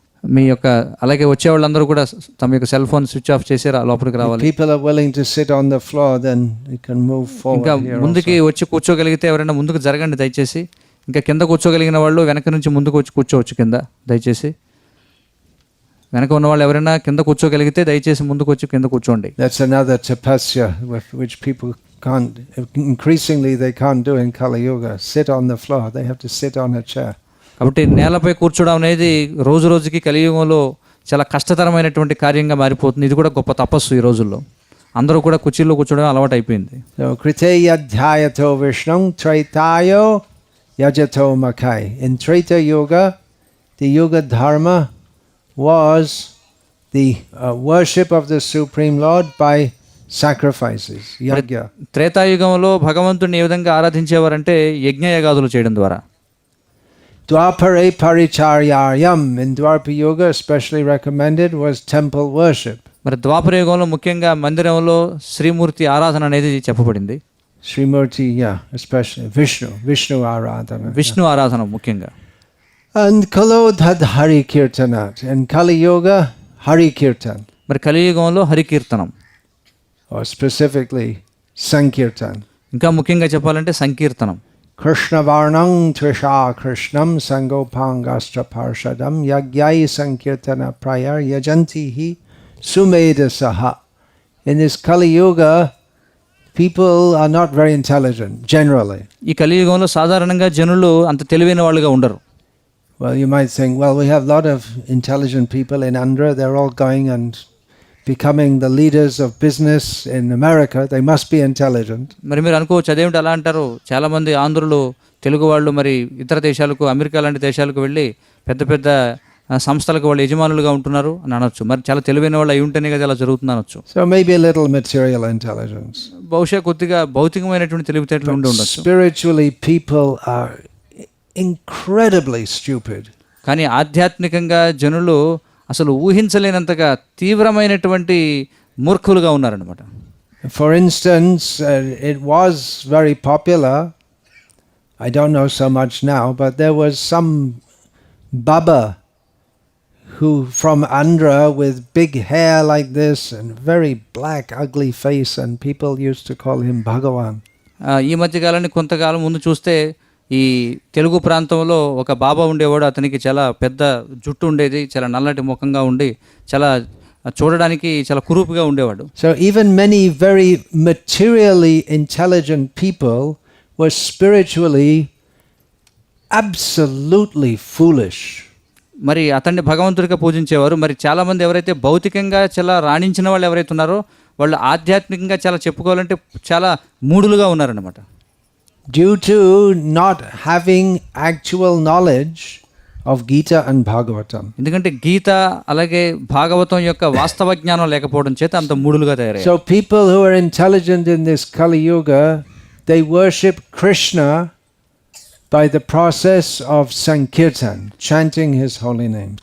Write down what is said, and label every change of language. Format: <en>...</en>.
<te>మీ యొక్క అలాగే వచ్చేవాళ్ళందరూ కూడా తమ యొక్క సెల్ ఫోన్ స్విచ్ ఆఫ్ చేసి లోపలికి</te> <en>If</en> <te>రావాలి.</te> <en>people are willing to sit on the floor, then you can move</en> <te>ఇంకా</te> <en>forward here</en> <te>ముందుకి</te> <en>also.</en> <te>వచ్చి కూర్చోగలిగితే ఎవరైనా ముందుకు జరగండి దయచేసి. ఇంకా కింద కూర్చోగలిగిన వాళ్ళు వెనక నుంచి ముందుకు వచ్చి కూర్చోవచ్చు కింద దయచేసి. వెనక ఉన్న వాళ్ళు ఎవరైనా కింద కూర్చోగలిగితే దయచేసి ముందుకు వచ్చి కింద కూర్చోండి.</te> <en>That's another tapasya which people can't, increasingly they can't do in Kali Yuga. Sit on the floor. They have to sit on a chair.</en> <te>కాబట్టి నేలపై కూర్చోవడం అనేది రోజు రోజుకి కలియుగంలో చాలా కష్టతరమైనటువంటి కార్యంగా మారిపోతుంది. ఇది కూడా గొప్ప తపస్సు ఈ రోజుల్లో. అందరూ కూడా కుర్చీల్లో కూర్చోవడం అలవాటు అయిపోయింది.</te> <sa>So Kriteyadhyayato Vishnum Traitayo Yajato Makai.</sa> <en>In Treta Yuga, the Yuga Dharma was the worship of the Supreme Lord by sacrifices, yajna.</en> <te>త్రేతాయుగంలో భగవంతుడిని ఏ విధంగా ఆరాధించేవారంటే యజ్ఞయాగాదులు చేయడం ద్వారా.</te> <sa>Dwapare Paricharyayam</sa> <en>in Dwapara Yuga especially recommended was temple worship.</en> <te>మరి ద్వాపర యుగంలో ముఖ్యంగా మందిరంలో శ్రీమూర్తి ఆరాధన అనేది చెప్పబడింది.</te> <en>Srimurti, yeah, especially Vishnu Aradhana.</en> <te>Vishnu ఆరాధన ముఖ్యంగా.</te> <en>And</en> <sa>Kalodhad Hari Kirtanat.</sa> <en>In Kali Yuga, Hari Kirtan.</en> <te>మరి కలియుగంలో హరికీర్తనం,</te> <en>Or specifically Sankirtan.</en> <te>ఇంకా ముఖ్యంగా చెప్పాలంటే సంకీర్తనం.</te> <sa>Krishna Varnam Trisha Krishnam Sangopangastra Parshadam Yagyai Sankirtana Prayar Yajantihi Sumeda Saha.</sa> <en>In this Kali Yuga, people are not very intelligent, generally.</en> <te>ఈ కలియుగంలో సాధారణంగా జనులు అంత తెలివైన వాళ్ళుగా ఉండరు.</te> <en>Well, you might think, well, we have a lot of intelligent people in Andhra. They're all going and becoming the leaders of business in America. They must be intelligent.</en> <te>మరి మీరు అనుకోవచ్చు అదేమిటి అలా అంటారు, చాలామంది ఆంధ్రులు తెలుగు వాళ్ళు మరి ఇతర దేశాలకు, అమెరికా లాంటి దేశాలకు వెళ్ళి పెద్ద పెద్ద సంస్థలకు వాళ్ళు యజమానులుగా ఉంటున్నారు అని అనొచ్చు. మరి చాలా తెలివైన వాళ్ళు అయి ఉంటేనే కదా అలా జరుగుతుంది అనొచ్చు.</te> <en>So maybe a little material intelligence.</en> <te>బహుశా కొద్దిగా భౌతికమైనటువంటి తెలివితేటలు ఉండి ఉండొచ్చు.</te> <en>Spiritually, people are incredibly stupid.</en> <te>కానీ ఆధ్యాత్మికంగా జనులు అసలు ఊహించలేనంతగా తీవ్రమైనటువంటి మూర్ఖులుగా ఉన్నారనమాట.</te> <en>For instance, it was very popular, I don't know so much now, but there was some Baba who from Andhra with big hair like this and very black ugly face, and people used to call him Bhagavan.</en> <te>ఈ మధ్యకాలాన్ని కొంతకాలం ముందు చూస్తే ఈ తెలుగు ప్రాంతంలో ఒక బాబా ఉండేవాడు. అతనికి చాలా పెద్ద జుట్టు ఉండేది, చాలా నల్లటి ముఖంగా ఉండి చాలా చూడడానికి చాలా కురూపుగా ఉండేవాడు.</te> <en>So even many very materially intelligent people were spiritually absolutely foolish.</en> <te>మరి అతన్ని భగవంతుడిగా పూజించేవారు. మరి చాలామంది ఎవరైతే భౌతికంగా చాలా రాణించిన వాళ్ళు ఎవరైతే ఉన్నారో వాళ్ళు ఆధ్యాత్మికంగా చాలా చెప్పుకోవాలంటే చాలా మూఢులుగా ఉన్నారన్నమాట.</te> <en>Due to not having actual knowledge of Gita and Bhagavatam.</en> <te>ఎందుకంటే గీత అలాగే భాగవతం యొక్క వాస్తవ జ్ఞానం లేకపోవడం చేత అంత మూఢులుగా తయారయ్యారు.</te> <en>So people who are intelligent in this Kali Yuga, they worship Krishna by the process of Sankirtan, chanting his holy name.</en>